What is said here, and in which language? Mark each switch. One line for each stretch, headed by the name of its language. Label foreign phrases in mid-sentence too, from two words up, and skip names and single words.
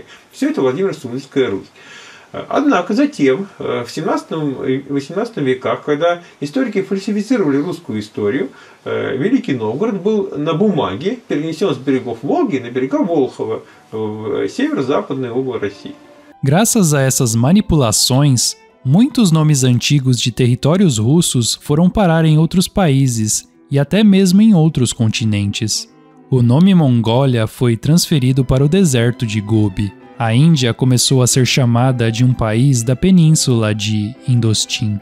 Russian: Все это Владимир-Сулицкая Русь. Однако затем, в 17-18 веках, когда историки фальсифицировали русскую историю, Великий Новгород был на bумаге перенесен с берегов Волги на берега Волхова, в северо-западной области России.
Portuguese: Graças a essas manipulações, muitos nomes antigos de territórios russos foram parar em outros países e até mesmo em outros continentes. O nome Mongólia foi transferido para o deserto de Gobi. A Índia começou a ser chamada de um país da península de Indostim.